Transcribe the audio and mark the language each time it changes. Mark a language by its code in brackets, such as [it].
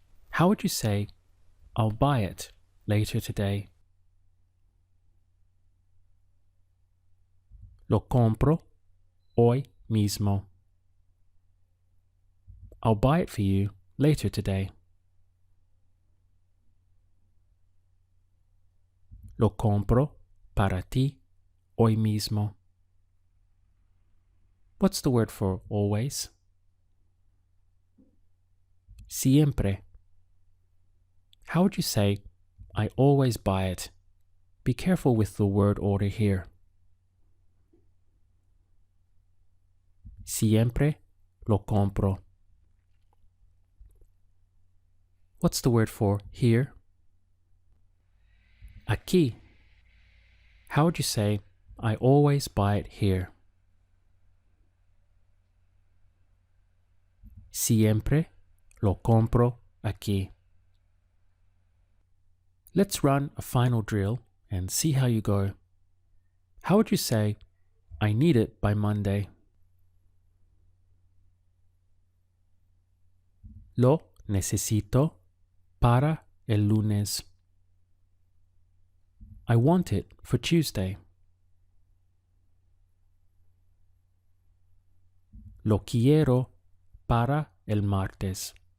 [en] How would you say I'll buy it later today? [es] Lo compro hoy mismo. [en] I'll buy it for you later today. [es] Lo compro para ti hoy mismo. [en] What's the word for always? Siempre. How would you say, I always buy it? Be careful with the word order here. [es] Siempre lo compro. [en] What's the word for here? Aquí. How would you say, I always buy it here? [es] Siempre lo compro aquí. [en] Let's run a final drill and see how you go. How would you say, I need it by Monday? [es] Lo necesito para el lunes. [en] I want it for Tuesday. [es] Lo quiero para el martes.